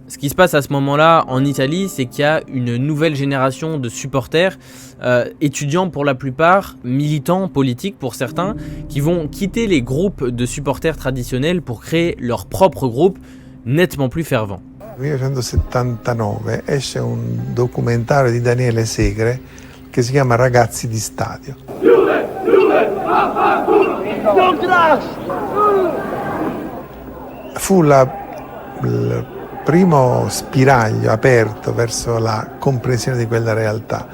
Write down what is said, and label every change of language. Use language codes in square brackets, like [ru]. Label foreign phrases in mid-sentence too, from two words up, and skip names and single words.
[fr] Ce qui se passe à ce moment-là en Italie, c'est qu'il y a une nouvelle génération de supporters, étudiants pour la plupart, militants politiques pour certains, qui vont quitter les groupes de supporters traditionnels pour créer leur propre groupe, nettement plus fervent. [it] En 1979 esce un documentario di Daniele Segre che si chiama Ragazzi di Stadio. Fu il primo spiraglio aperto verso la comprensione di quella realtà.